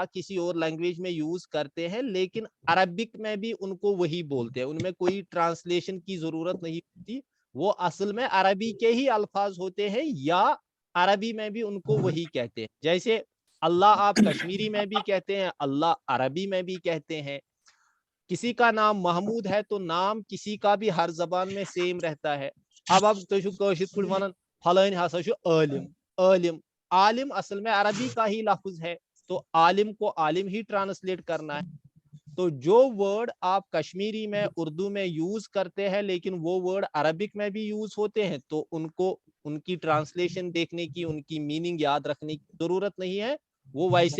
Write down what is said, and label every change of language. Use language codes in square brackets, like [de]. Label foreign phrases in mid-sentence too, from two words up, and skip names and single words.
[hi] किसी और लैंग्वेज में यूज करते हैं लेकिन अरबिक में भी उनको वही बोलते हैं उनमें कोई ट्रांसलेशन की जरूरत नहीं होती वो असल में अरबी के ही अल्फाज होते हैं या अरबी में भी उनको वही कहते हैं जैसे अल्लाह आप कश्मीरी में भी कहते हैं अल्लाह अरबी में भी कहते हैं किसी का नाम महमूद है तो नाम किसी का भी हर जबान में सेम रहता है अब [ks] फलान हसा [hi] आलिम आलिम आलिम असल में अरबी का ही लफ्ज है तो आलिम को आलिम ही ट्रांसलेट करना है तो जो वर्ड आप कश्मीरी में उर्दू में यूज करते हैं लेकिन वो वर्ड अरबिक में भी यूज होते हैं तो उनको उनकी ट्रांसलेशन देखने की उनकी मीनिंग याद रखने की जरूरत नहीं है वो वैसे